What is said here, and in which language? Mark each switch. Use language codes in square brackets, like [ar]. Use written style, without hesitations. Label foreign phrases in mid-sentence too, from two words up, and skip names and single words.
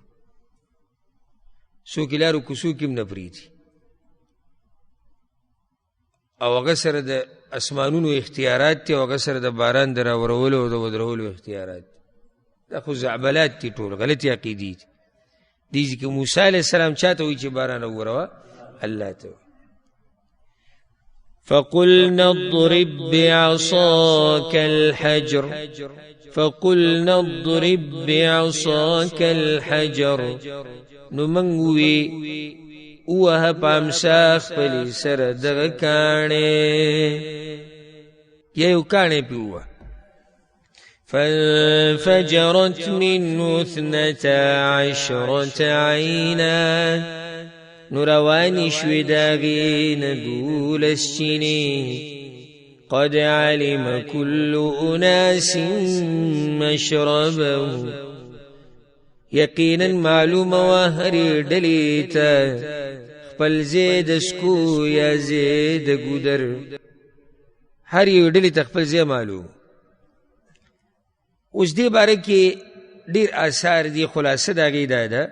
[ps] څوک یې لارو کوڅو کې هم نه پرېږدي، او هغه سره د اسمانونو اختیارات دي، او هغه سره د باران د راورولو او د ودرولو اختیارات دي. دا خو زعبلات دي، ټول غلطې عقیدې دي. دي چې موسی [ar] علیه السلام [ps] چا ته وایي چې باران وروه؟ الله ته وایي. [ar] فقلنا اضرب بعصاك الحجر [ps] نو موږ ووی ووهه په امسا خپلې سره دغه کاڼې، یا یو کاڼی پې ووهه. [ar] فانفجرت منه 12 عینا نو روانې شوې د هغې نه 12 چینې. قد علم كل أناس مشربهم [ps] یقینا معلومه وه هرې ډلې ته خپل ځای د سکو یا ځای د ګودر، هر یو ډلې ته خپل ځای معلوم. اوس دې باره کې ډېر آثار دي، خلاصه د هغې دا ده.